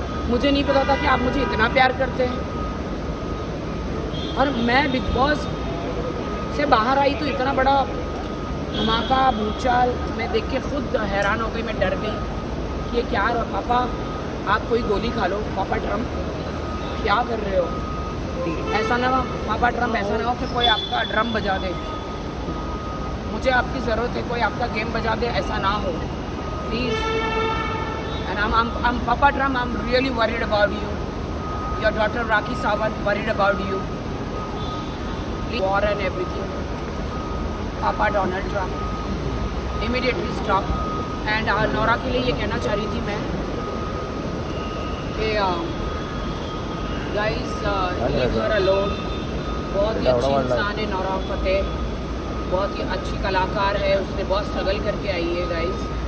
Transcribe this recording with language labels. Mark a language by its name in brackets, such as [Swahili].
[Hindi] मुझे नहीं पता था कि आप मुझे इतना प्यार करते हैं। और मैं बिग बॉस से बाहर आई तो इतना बड़ा धमाका भूचाल मैं देख के खुद हैरान हो गई, मैं डर गई कि ये क्या है। पापा आप कोई गोली खा लो, पापा ट्रम्प क्या कर रहे हो? ऐसा ना हो पापा ट्रम्प, ऐसा ना हो कि कोई आपका ड्रम बजा दे, मुझे आपकी ज़रूरत है, कोई आपका गेम बजा दे, ऐसा ना हो please. [English] And I'm Papa Trump, I'm really worried about you. Your daughter Rakhi Sawant worried about you. War and everything. Papa Donald Trump, immediately stop. [Hindi] And Naura के लिए ये कहना चाह रही थी मैं कि guys, [English] leave her alone. [Hindi] बहुत ही अच्छी इंसान है नौरा फतेह, बहुत ही अच्छी कलाकार है, उसने बहुत स्ट्रगल करके आई है गाइस।